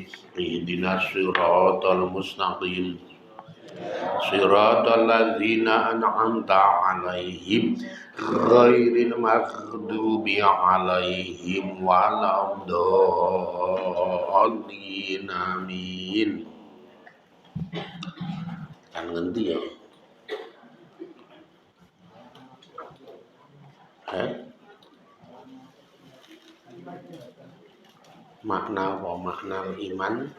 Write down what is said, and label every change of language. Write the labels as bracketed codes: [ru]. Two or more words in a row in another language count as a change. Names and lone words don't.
[ar] اهدنا الصراط المستقيم. صراط الذين أنعمت عليهم غير المغضوب عليهم ولا الضالين. [jv] Amin. Kan ngendi ya? [id] Makna apa? Makna iman?